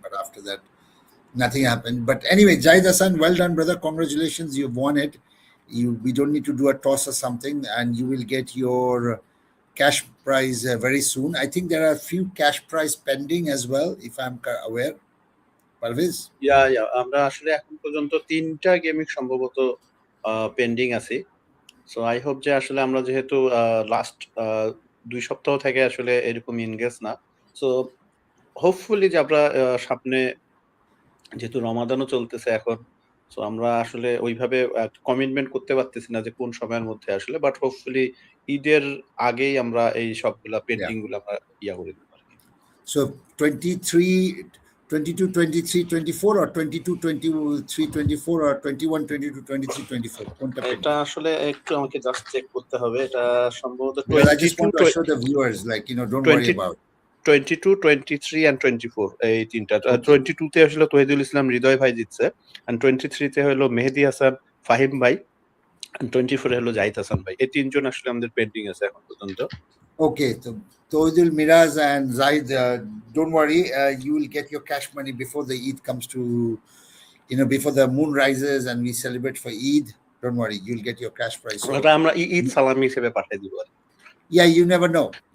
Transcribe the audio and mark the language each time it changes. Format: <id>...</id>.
<en>But after that, nothing happened. But anyway, Jahid Hassan, well done, brother. Congratulations. You've won it. We don't need to do a toss or something, and you will get your cash prize very soon. I think there are a few cash prize pending as well, if I'm aware. Parviz?</en> <bn>আমরা আসলে এখন পর্যন্ত 3টা gaming সম্ভবত pending আছে। So I hope যে আসলে আমরা যেহেতু লাস্ট 2 সপ্তাহ থেকে আসলে এরকম এনগেজ না। সো হোপফুলি যে আমরা সামনে যেহেতু রমাদানও চলতেছে এখন, সো আমরা আসলে ওইভাবে কমিটমেন্ট করতে পারতেছি না যে কোন সময়ের মধ্যে আসলে, বাট হোপফুলি ঈদের আগেই আমরা এই সবগুলা পেন্ডিং গুলো আমরা করে দেব আরকি।</bn> <en>So 23, 22, 23, 24 or 22, 23, 24 or 21, 22, 23, 24?</en> <bn>এটা আসলে একটু আমাকে জাস্ট চেক করতে হবে। এটা সম্ভবত</bn> <en>Well, I just want to show the viewers, like, don't worry about it.</en> <bn>22, 23 and 24 এই তিনটা। 22 তে আসলে তহিদুল ইসলাম হৃদয় ভাই জিতছে, and 23 তে হলো মেহেদী হাসান ফাহিম ভাই, and 24 হলো জাহিদ হাসান ভাই। এই তিনজন আসলে আমাদের পেন্ডিং আছে এখন পর্যন্ত।</bn> <en>Okay, so Tohidul, Miraz and Zaid, don't worry, you will get your cash money before the Eid comes to, before the moon rises and we celebrate for Eid. Don't worry, you'll get your cash prize.</en> <bn>আমরা ঈদ সালামি হিসেবে পাঠিয়ে দিব।</bn> <en>Yeah, you never know.</en>